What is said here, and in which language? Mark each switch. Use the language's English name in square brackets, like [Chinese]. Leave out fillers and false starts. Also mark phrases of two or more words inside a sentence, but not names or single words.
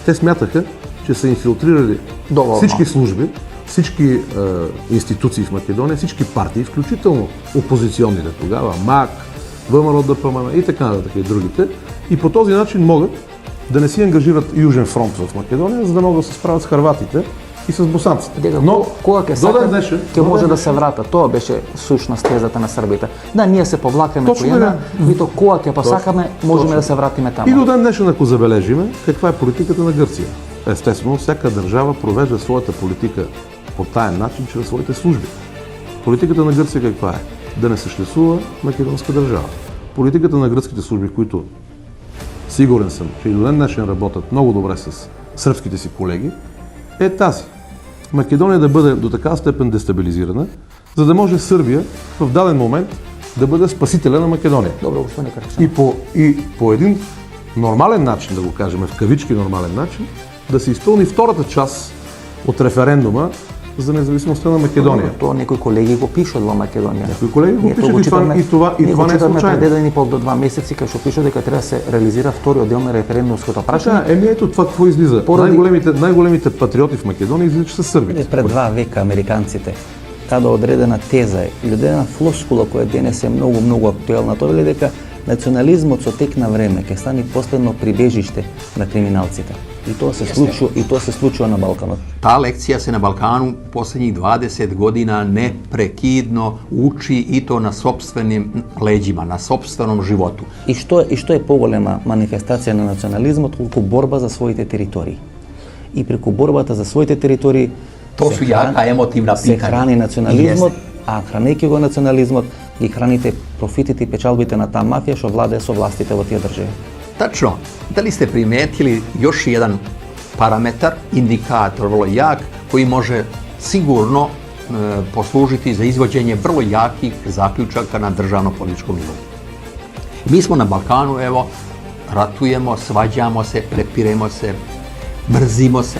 [Bulgarian] Те смятаха, че са инфилтрирали всички служби, всички институции в Македония, всички партии, включително опозиционните тогава, МАК, ВМРО ДПМН и така нататък и другите. И по този начин могат да не си ангажират Южен фронт в Македония, за да могат да се справят с хърватите и с босанците. [Macedonian] Но кога ќе сакат, ќе може да се врата. Тоа беше сушност тезата на србите. Да, ние се повлакаме којена, и то кога ќе посакаме, можеме да се вратиме таму. [Bulgarian] И до ден днешен, ако забележиме, каква е политиката на Гърция? Естествено, всяка държава провежда своята политика по таен начин, чрез своите служби. Политиката на Гърция каква е? Да не съществува македонска държава. Политиката на гръцките служби, които сигурен съм, че и до ден днешен работят много добре с сръбските си колеги, е тази. Македония да бъде до такава степен дестабилизирана, за да може Сърбия в даден момент да бъде спасителя на Македония. Добро, господин Карачан. И по един нормален начин, да го кажем, в кавички нормален начин, да се изпълни втората част от референдума за независимостта на Македония. [Macedonian] Тоа некои колеги го пишат во Македонија. Некои колеги го пишат [Bulgarian] и това не е случайно. [Macedonian] Пред 1,5 до 2 месеци кај што пишат дека треба да се реализира вториот дел на референдумското прашање. [Bulgarian] Ето това какво излиза. Най-големите патриоти в Македонија излиза, че са сърбите. [Macedonian] Пред 2 века американците тада одредена теза или одредена флоскула која денес е многу актуелна, тоа е дека национализмот со тек на време ќе стане последно прибежиште на криминалците. И тоа се случува на Балканот. [Serbian] Та лекција се на Балкану последњих 20 година непрекидно учи и то на сопственим леđima, на сопственом животу. [Macedonian] И што е поголема манифестација на национализмот колку борба за своите територии. И преку борбата за своите територии [Serbian] То су јака емотивна [Macedonian] се [Serbian] питања. [Macedonian] храни национализмот, а хранејќи го национализмот, ги храните профитите и печалбите на таа мафија што владее со властите во тие држави. [Serbian] Tačno, da li ste primetili još jedan parametar, indikator vrlo jak, koji može sigurno poslužiti za izvođenje vrlo jakih zaključaka na državno-političkom nivou. Mi smo na Balkanu, evo, ratujemo, svađamo se, prepiremo se, mrzimo se.